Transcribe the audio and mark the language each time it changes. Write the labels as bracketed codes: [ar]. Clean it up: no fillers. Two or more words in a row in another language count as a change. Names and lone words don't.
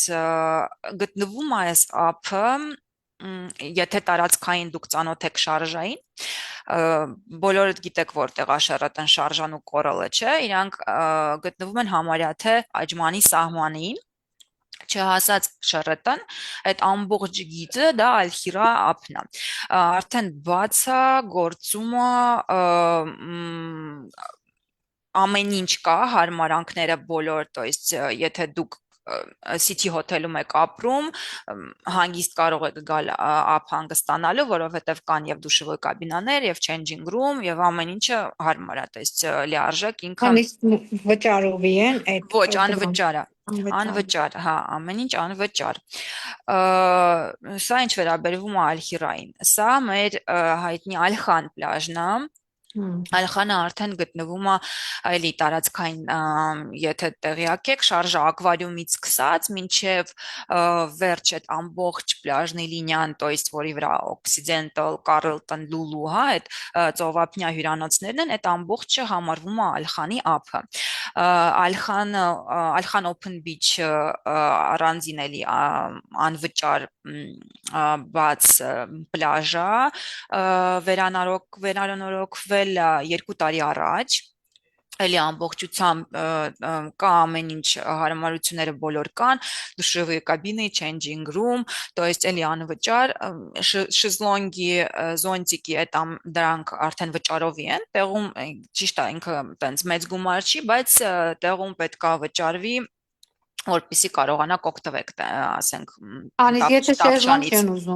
[hy] գտնվում է այս ափը, եթե տարածքային դուք ծանոթ եք շարժային, բոլորդ գիտեք որտեղ է Շերատոն շարժան ու կորալը, չէ, իրանք գտնվում են համարյա թե Աջմանի սահմանին, չհասած Շերատոն, այդ ամբողջ գիծը դա Ալհիրա ափն է, արդեն բաց է, գործում է, ամեն ինչ կա, հարմարանքները բոլոր, [ru] то есть [hy] եթե դուք City Hotel-ում եք ապրում, հանգիստ կարող եք գալ ափ հանգստանալու, որովհետև կան եւ [ru] душевые кабины, [hy] եւ [en] changing room, [hy] եւ ամեն ինչը հարմար է, [ru] то есть [hy] լիարժեք ինքը վճարովի են այդ ոչ անվճար է, անվճար, հա, ամեն ինչ անվճար։ Սա ինչ վերաբերվում է Ալհիրային, սա մեր հայտնի Ալխան պլաժն է, Ալխանը արդեն գտնվում է այլի տարածքային, եթե տեղյակ եք, շարժը ակվարիումից սկսած, մինչև վերջ այդ ամբողջ պլաժնի լինիան, [ru] то есть [hy] որի վրա Occidental, Carlton, Lulu, հա, այդ ծովափնյա հյուրանոցներն են, այդ ամբողջը համարվում է Ալխանի ափը։ Ալխան [en] Open Beach [hy] առանձին էլի անվճար բաց պլաժ է, վերանորոգվել 2 տարի առաջ, էլի ամբողջությամբ կա ամեն ինչ հարմարությունները բոլոր կան, [ru] душевой кабин, [en] changing room, [ru] то есть [hy] էլի անվճար, շեզլոնգի, զոնտիկի այդ դրանք արդեն վճարովի են, տեղում ճիշտ է ինքը տենց մեծ գումար չի, բայց տեղում պետք է վճարվի, որպեսզի կարողանաք օգտվեք, ասենք, Անից եթե շեզլոնգ չեն ուզում,